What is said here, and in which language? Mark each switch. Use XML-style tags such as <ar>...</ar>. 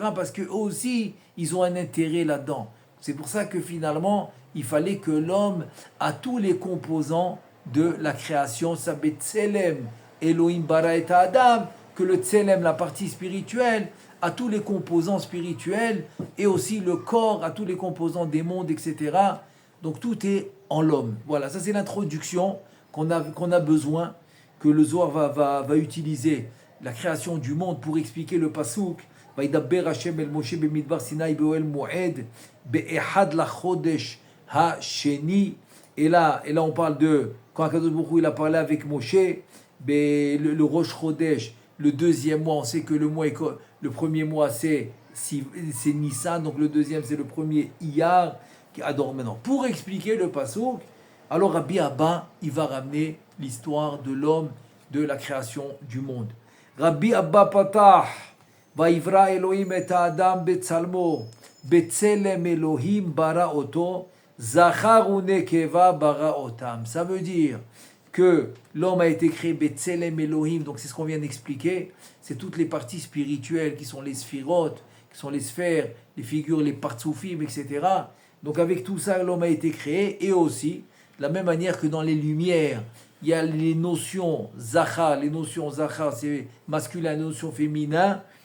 <fr>Parce qu'eux aussi, ils ont un intérêt là-dedans. C'est pour ça que finalement, il fallait que l'homme a tous les composants de la création, sa betzelem,</fr> <he>Elohim bara et Adam,</he> <fr>que le tselem, la partie spirituelle, a tous les composants spirituels, et aussi le corps a tous les composants des mondes, etc. Donc tout est en l'homme. Voilà, ça c'est l'introduction qu'on a besoin, que le Zohar va utiliser la création du monde pour expliquer le pasouk.</fr> <he>וידבר השם אל משה במדבר סיני באוהל מועד באחד לחודש השני.</he> <fr>Et là on parle de quand Akadosh Baruch Hu, il a parlé avec Moshe, le Rosh Chodesh, le deuxième mois, on sait que le premier mois c'est Nissan, donc le deuxième c'est le premier Iyar qui adore maintenant. Pour expliquer le pasouk, alors Rabbi Abba il va ramener l'histoire de l'homme, de la création du monde.</fr> <he>Rabbi Abba patah ויברא אלוהים את האדם בצלמו, בצלם אלוהים ברא אותו, זכר ונקבה ברא אותם.</he> <fr>Ça veut dire que l'homme a été créé</fr> <he>בצלם אלוהים,</he> <fr>donc c'est ce qu'on vient d'expliquer, c'est toutes les parties spirituelles qui sont les sphirotes, qui sont les sphères, les figures, les partsoufim, etc. Donc avec tout ça, l'homme a été créé, et aussi, de la même manière que dans les lumières, il y a les notions zachar, c'est masculin, les notions féminin.</fr>